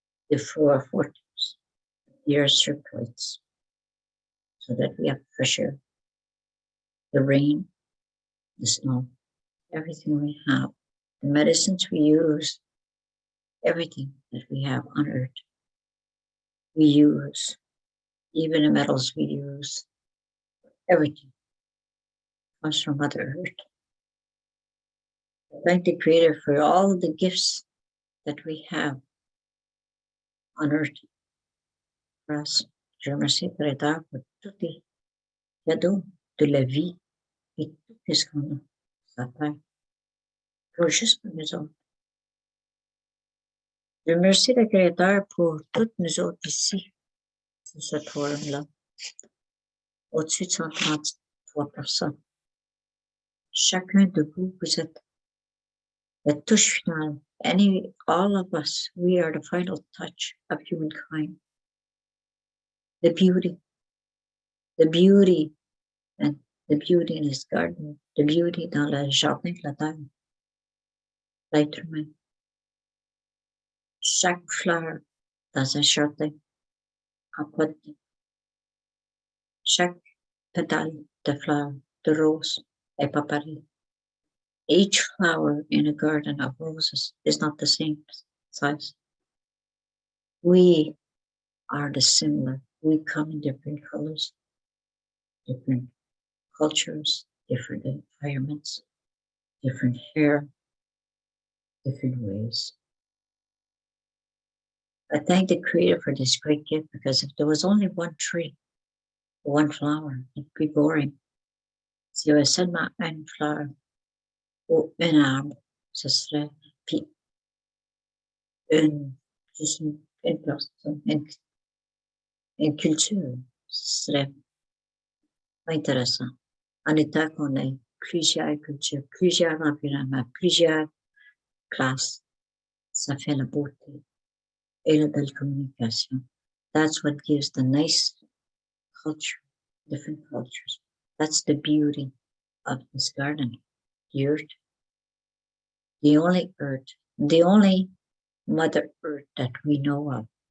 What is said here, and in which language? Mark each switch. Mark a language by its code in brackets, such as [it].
[en] the flora fortress, the air circulates so that we have fresh air, the rain, the snow, everything we have, the medicines we use, everything that we have on earth, we use, even the metals we use, everything comes from Mother Earth. Thank the Creator for all the gifts that we have on earth for us. [fr] Je remercie Createur pour tous les cadeaux de la vie et tout ce qu'on a sur terre, pour juste pour nous autres. Je remercie le Créateur pour toutes nous autres ici, sur ce forum-là, au-dessus de 133 personnes. Chacun de vous, vous êtes la touche finale. [en] All of us, we are the final touch of humankind. The beauty and the beauty in his garden, the beauty [fr] dans le jardin de la terre, l'être humain. Chaque fleur dans un jardin en poterie, chaque pétale de fleur, de rose, est pas pareil. [en] Each flower in a garden of roses is not the same size. We are the similar. We come in different colors, different cultures, different environments, different hair, different ways. I thank the Creator for this great gift, because if there was only one tree, one flower, it'd be boring. [fr] S'il y avait seulement une fleur ou un arbre, ce serait, puis juste une personne, une culture, ce serait pas intéressant. En étant qu'on ait plusieurs cultures, plusieurs environnements, plusieurs classes, ça fait la beauté et la belle communication. [en] That's what gives the nice culture, different cultures. That's the beauty of this garden, the earth. The only earth, the only Mother Earth that we know of.